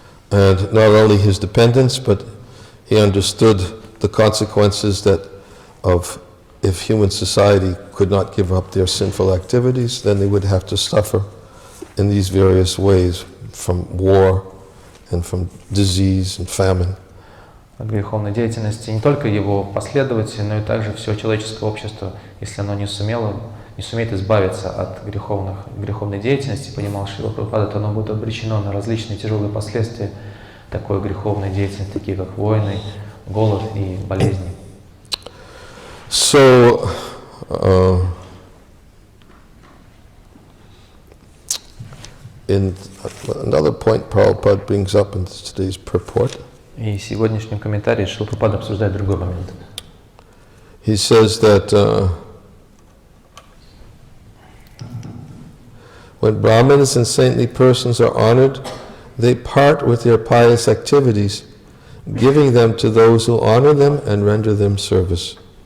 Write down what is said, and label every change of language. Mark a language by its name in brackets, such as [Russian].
[English] And not only his dependents, but he understood the consequences if human society could not give up their sinful activities, then they would have to suffer in these various ways from war and from disease and famine. [Russian] От греховной деятельности не только его последователи, но и также все человеческое общество, если оно не сумеет избавиться от греховной деятельности, понимал Шрила Прабхупада, то оно будет обречено на различные тяжелые последствия такой греховной деятельности, такие как войны, голод и болезни. [English] So, in another point Prabhupada brings up in today's purport. [Russian] И в сегодняшнем комментарии Шрила Прабхупада обсуждает другой момент. [English] He says that when Brahmins and saintly persons are honored, they part with their pious activities, giving them to those who honor them and render them service.